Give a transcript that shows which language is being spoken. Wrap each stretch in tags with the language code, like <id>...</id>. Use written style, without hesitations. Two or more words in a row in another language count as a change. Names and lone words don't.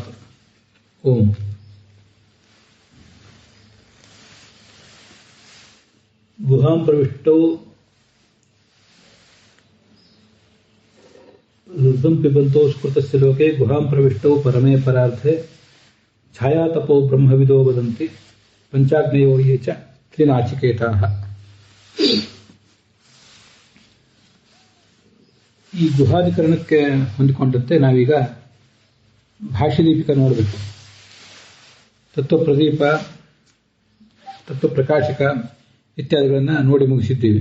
<sa>ओम गुहां प्रविष्टौ ऋद्धं पिबन्तौ स्कृतस्य लोके गुहां प्रविष्टौ परमे परार्थे छायातपो ब्रह्मविदो वदन्ति पंचाग्नयो ये च त्रिनाचिकेताः।</sa> <kn>ಈ ಗುಹಾಧಿಕರಣಕ್ಕೆ ಹೊಂದಿಕೊಂಡಂತೆ ನಾವೀಗ ಭಾಷ್ಯದೀಪಿಕ ನೋಡಬೇಕು. ತತ್ವಪ್ರದೀಪ, ತತ್ವಪ್ರಕಾಶಕ ಇತ್ಯಾದಿಗಳನ್ನು ನೋಡಿ ಮುಗಿಸಿದ್ದೀವಿ.</kn>